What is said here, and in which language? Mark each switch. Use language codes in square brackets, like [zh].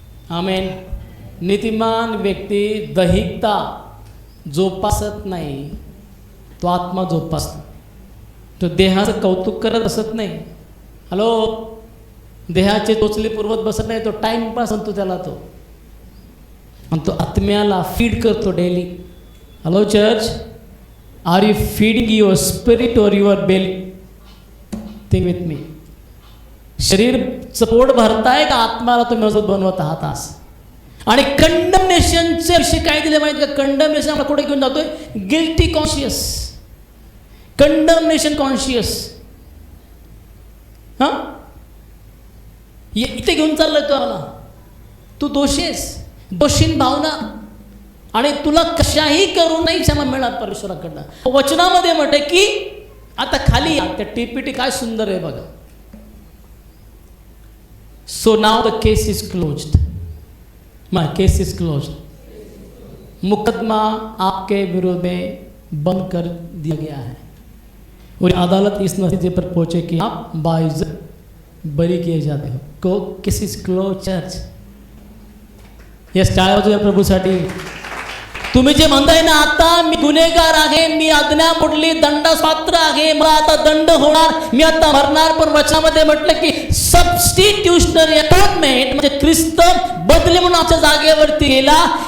[mr] आमेन. नीतिमान व्यक्ती दैहिकता जोपासत नाही, तो आत्मा जोपासतो. तो देहाचं कौतुक करत असत नाही. हॅलो, देहाचे टोचले पुरवत बसत नाही, तो टाइमपास म्हणतो त्याला तो, आणि तो आत्म्याला फीड करतो daily. [en] Hello church, are you feeding your spirit और your belly? Think with me. [mr] शरीरचं पोट भरताय का आत्म्याला तुम्ही मजबूत बनवत आहात? असं. आणि कंडमनेशनचे विषय काय दिले माहिती का? कंडमनेशन आपण कुठे घेऊन जातोय? [en] Guilty conscious, condemnation conscious. [mr] हां, इथे घेऊन चाललंय तो आला, तू दोषी आहेस, दोषीन भावना, आणि तुला कशाही करून नाही क्षमा मिळणार परमेश्वराकडनं. वचनामध्ये म्हटले की आता खाली या, त्या टीपीटी काय सुंदर आहे बघा. [en] So now the case is closed. My case is closed. [hi] मुकदमा आपके विरोध में बंद कर दिया गया है और अदालत इस नतीजे पर पहुंचे कि आप बाइज्जत बरी किए जाते हो. [en] को case is close. [mr] चर्च यस, टाळ्या वाजवूया प्रभूसाठी. तुम्ही जे म्हणताय ना, आता मी गुन्हेगार आहे, मी आज्ञा मोडली, दंडास पात्र आहे, मला आता दंड होणार, मी आता मरणार. पण वचनामध्ये म्हटलं की [en] substitutionary atonement, [mr] म्हणजे ख्रिस्त बदले म्हणून आमच्या जागेवरती गेला.